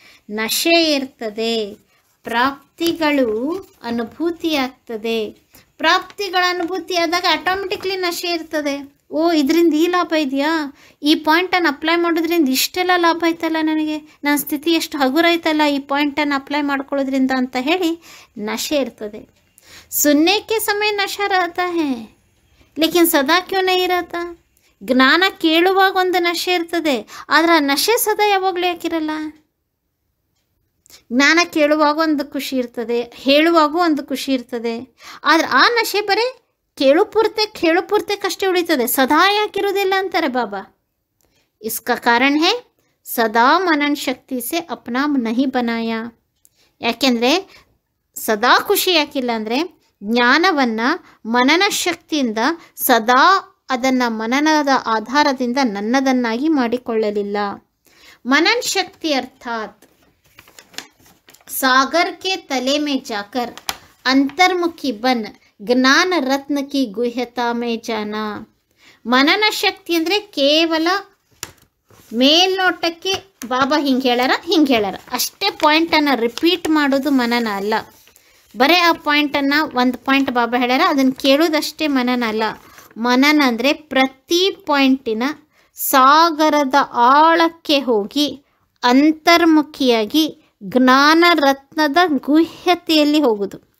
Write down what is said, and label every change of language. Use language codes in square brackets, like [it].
[kn] ನಶೆ ಇರ್ತದೆ, ಪ್ರಾಪ್ತಿಗಳು ಅನುಭೂತಿ ಆಗ್ತದೆ. ಪ್ರಾಪ್ತಿಗಳ ಅನುಭೂತಿ ಆದಾಗ ಆಟೋಮೆಟಿಕ್ಲಿ ನಶೆ ಇರ್ತದೆ. ಓ, ಇದರಿಂದ ಈ ಲಾಭ ಇದೆಯಾ, ಈ ಪಾಯಿಂಟನ್ನು ಅಪ್ಲೈ ಮಾಡೋದ್ರಿಂದ ಇಷ್ಟೆಲ್ಲ ಲಾಭ ಆಯ್ತಲ್ಲ, ನನಗೆ ನನ್ನ ಸ್ಥಿತಿ ಎಷ್ಟು ಹಗುರ ಆಯ್ತಲ್ಲ ಈ ಪಾಯಿಂಟನ್ನು ಅಪ್ಲೈ ಮಾಡ್ಕೊಳ್ಳೋದ್ರಿಂದ ಅಂತ ಹೇಳಿ ನಶೆ ಇರ್ತದೆ. [hi] सुनने के समय नशा रहता है, लेकिन सदा क्यों नहीं रहता? [kn] ಜ್ಞಾನ ಕೇಳುವಾಗ ಒಂದು ನಶೆ ಇರ್ತದೆ, ಆದರೆ ಆ ನಶೆ ಸದಾ ಯಾವಾಗಲೂ ಯಾಕಿರಲ್ಲ? ಜ್ಞಾನ ಕೇಳುವಾಗ ಒಂದು ಖುಷಿ ಇರ್ತದೆ, ಹೇಳುವಾಗೂ ಒಂದು ಖುಷಿ ಇರ್ತದೆ, ಆದರೆ ಆ ನಶೆ ಬರೀ ಕೇಳು ಪೂರ್ತೆಕಷ್ಟೇ ಉಳಿತದೆ, ಸದಾ ಯಾಕಿರೋದಿಲ್ಲ ಅಂತಾರೆ ಬಾಬಾ. [hi] इसका कारण है ಸದಾ ಮನನ ಶಕ್ತಿ ಸೆ ಅಪ್ನಾ ನಹಿ ಬನಾಯ. [kn] ಯಾಕೆಂದರೆ ಸದಾ ಖುಷಿ ಯಾಕಿಲ್ಲ ಅಂದರೆ, ಜ್ಞಾನವನ್ನು ಮನನ ಶಕ್ತಿಯಿಂದ ಸದಾ ಅದನ್ನು ಮನನದ ಆಧಾರದಿಂದ ನನ್ನದನ್ನಾಗಿ ಮಾಡಿಕೊಳ್ಳಲಿಲ್ಲ. [hi] मनन शक्ति अर्थात सागर के तले में जाकर अंतर्मुखी बन ज्ञान रत्न की गुह्यता में जाना. [kn] मनन शक्ति ಅಂದರೆ ಕೇವಲ ಮೇಲ್ನೋಟಕ್ಕೆ ಬಾಬಾ ಹಿಂಗೆ ಹೇಳಾರ ಅಷ್ಟೇ ಪಾಯಿಂಟನ್ನು ರಿಪೀಟ್ ಮಾಡೋದು ಮನನ ಅಲ್ಲ. ಬರೀ ಆ ಪಾಯಿಂಟನ್ನು ಒಂದು ಪಾಯಿಂಟ್ ಬಾಬಾ ಹೇಳ್ಯಾರ ಅದನ್ನು ಕೇಳೋದಷ್ಟೇ ಮನನ ಅಲ್ಲ. ಮನನ ಅಂದರೆ ಪ್ರತಿ ಪಾಯಿಂಟಿನ ಸಾಗರದ ಆಳಕ್ಕೆ ಹೋಗಿ ಅಂತರ್ಮುಖಿಯಾಗಿ ಜ್ಞಾನ ರತ್ನದ ಗುಹ್ಯತೆಯಲ್ಲಿ ಹೋಗೋದು.